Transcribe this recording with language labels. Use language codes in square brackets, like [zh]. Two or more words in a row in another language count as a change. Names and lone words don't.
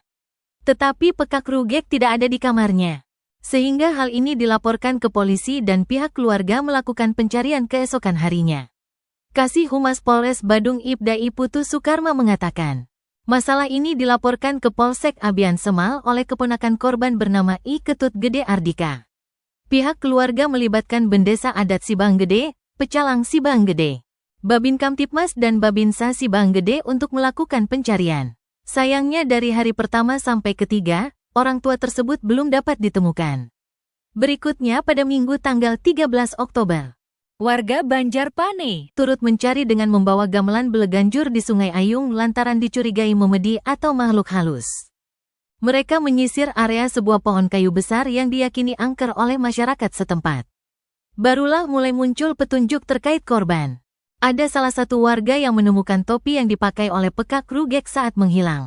[id] Tetapi Pekak Rugek tidak ada di kamarnya. Sehingga hal ini dilaporkan ke polisi dan pihak keluarga melakukan pencarian keesokan harinya. Kasih Humas Polres Badung Ibda Putu Soekarma mengatakan, masalah ini dilaporkan ke Polsek Abian Semal oleh keponakan korban bernama I Ketut Gede Ardika. Pihak keluarga melibatkan Bendesa Adat Sibang Gede, Pecalang Sibang Gede, Babin Kamtipmas dan Babinsa Sibang Gede untuk melakukan pencarian. Sayangnya dari hari pertama sampai ketiga, orang tua tersebut belum dapat ditemukan. Berikutnya pada Minggu tanggal 13 Oktober, warga Banjarpane turut mencari dengan membawa gamelan beleganjur di Sungai Ayung lantaran dicurigai memedi atau makhluk halus. Mereka menyisir area sebuah pohon kayu besar yang diyakini angker oleh masyarakat setempat. Barulah mulai muncul petunjuk terkait korban. Ada salah satu warga yang menemukan topi yang dipakai oleh Pekak Rugek saat menghilang.